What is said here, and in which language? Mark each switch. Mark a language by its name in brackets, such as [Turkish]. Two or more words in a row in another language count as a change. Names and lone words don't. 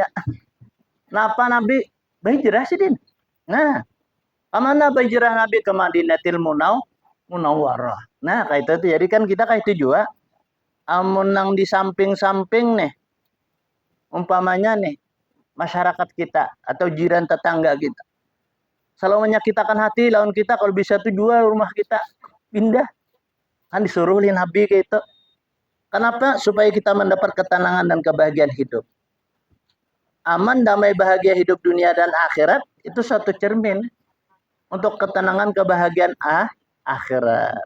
[Indonesian] Napa Nabi berhijrah sih din? Nah, kemana berhijrah Nabi ke Madinatil Munawwarah. Nah, kayak itu jadi kan kita kayak itu juga. Amun nang di samping-samping nih, umpamanya nih, masyarakat kita atau jiran tetangga kita. Selalu menyakitkan hati lawan kita, kalau bisa tuh jual rumah kita, pindah. Kan disuruh oleh Nabi kayak itu. Kenapa? Supaya kita mendapat ketenangan dan kebahagiaan hidup. Aman, damai, bahagia hidup dunia dan akhirat, itu satu cermin untuk ketenangan, kebahagiaan akhirat.